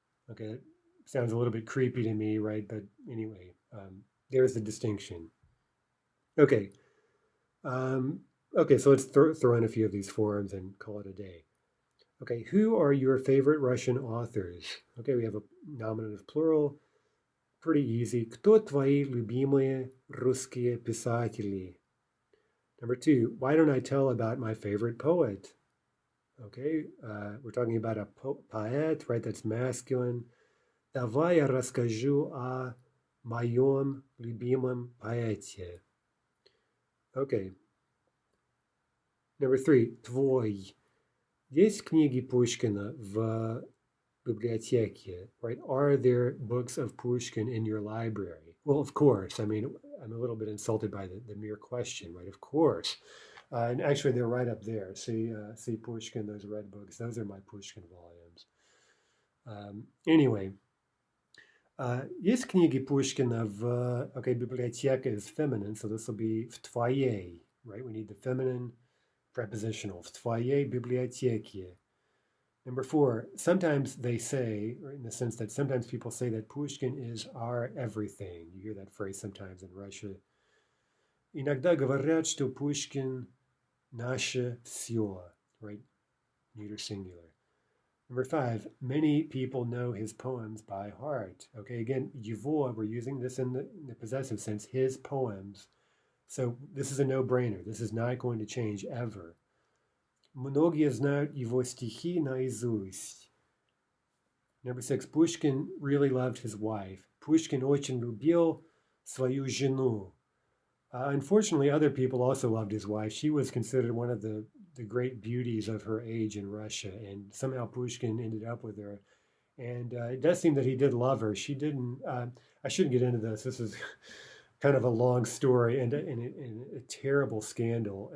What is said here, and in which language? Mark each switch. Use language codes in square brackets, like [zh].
[en] Okay, that sounds a little bit creepy to me, right? But anyway, there's the distinction. Okay. Okay, so let's throw in a few of these forms and call it a day. Okay, who are your favorite Russian authors? Okay, we have a nominative plural. Pretty easy. [ru] Кто твои любимые русские писатели? [en] Number two, why don't I tell about my favorite poet? Okay, we're talking about a poet, right? That's masculine. [ru] Давай я расскажу о моем любимом поэте. [en] Okay. Number three, твой. [ru] Есть книги Пушкина в библиотеке, right? [en] Are there books of Pushkin in your library? Well, of course. I mean, I'm a little bit insulted by the mere question, right? Of course. And actually, they're right up there. See Pushkin, those red books. Those are my Pushkin volumes. Anyway, [ru] есть книги Пушкина в... [en] Okay, библиотека is feminine, so this will be [ru] в твоей, [en] right? We need the feminine prepositional. [ru] В твоей библиотеке. [en] Number four, sometimes they say, or in the sense that sometimes people say that Pushkin is our everything. You hear that phrase sometimes in Russia. [ru] Иногда говорят, что Pushkin наше все, right? [en] Neuter singular. Number five, many people know his poems by heart. Okay, again, его, we're using this in the possessive sense, his poems. So this is a no-brainer. This is not going to change ever. [ru] Многие знают его стихи наизусть. [en] Number six, Pushkin really loved his wife. [ru] Pushkin очень любил свою жену. [en] Unfortunately, other people also loved his wife. She was considered one of the great beauties of her age in Russia, and somehow Pushkin ended up with her. And it does seem that he did love her. She didn't. I shouldn't get into this. This is kind of a long story and a terrible scandal.